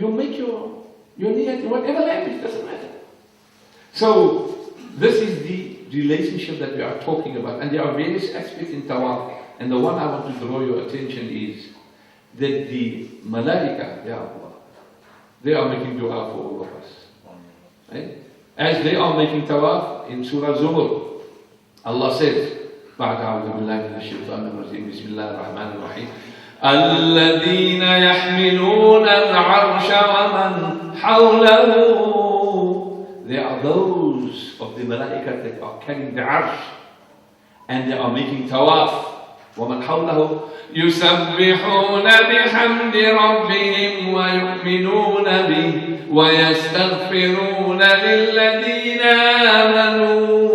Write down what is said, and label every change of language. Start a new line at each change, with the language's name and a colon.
English: You make your niyat in whatever language, doesn't matter. So, this is the relationship that we are talking about, and there are various aspects in tawaf, and the one I want to draw your attention is that the malaika, Ya Allah, they are making dua for all of us. Right? As they are making tawaf in Surah Zumur, Allah says,
Arabic: بعد أعوذ بالله من الشيطان الرجيم بسم الله الرحمن الرحيم الذين يحملون العرش ومن حوله.
English: There are those of the malaika that are carrying the arsh and they are making tawaf.
Arabic: ومن حوله يسبحون بحمد ربهم ويؤمنون به ويستغفرون للذين آمنوا.